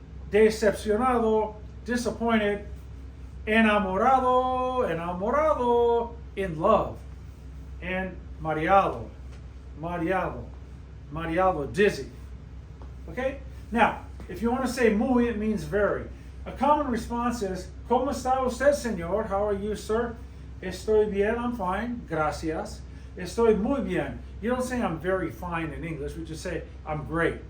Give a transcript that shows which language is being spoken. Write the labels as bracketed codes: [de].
[es] Decepcionado, disappointed. Enamorado, enamorado, in love. [en] And mareado, mareado, mareado, dizzy. Okay? Now, if you want to say muy, it means very. A common response is, [es] ¿Cómo está usted, señor? [en] How are you, sir? [es] Estoy bien, [en] I'm fine, [es] gracias. Estoy muy bien. [en] You don't say I'm very fine in English, we just say I'm great.